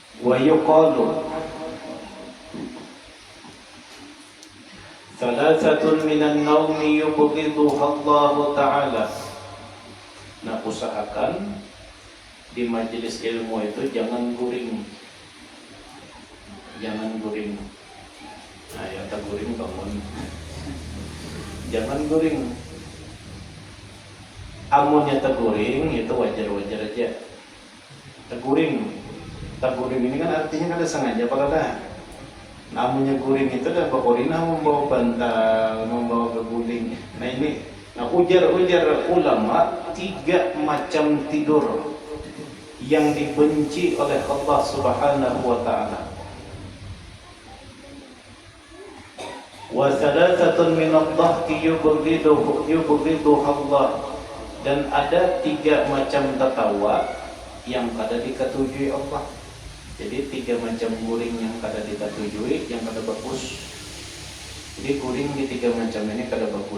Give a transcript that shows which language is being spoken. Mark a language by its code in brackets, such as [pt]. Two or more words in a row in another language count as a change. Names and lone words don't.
[ar] ويقال ثلاثة من النوم يبغضها الله تعالى. [bjn] Nah, usahakan di majelis ilmu itu jangan guring. Jangan guring. Nah, ya tak guring bangun. Jangan guring. Amunnya tak guring itu wajar-wajar aja. Tak guring. Tak guring ini kan artinya kada sengaja padahal. Namunnya guring itu adalah bakorina membawa bantal, membawa keguling. Nah ini, ujar ulama 3 macam tidur yang dibenci oleh Allah [ar] سبحانه وتعالى. وثلاثة من الضحك يبغضها الله. [bjn] Dan ada 3 macam tertawa yang kada diketujui Allah. Jadi 3 macam guring yang kada diketujui, yang kada bagus. Jadi guring di 3 macam ini kada bagus.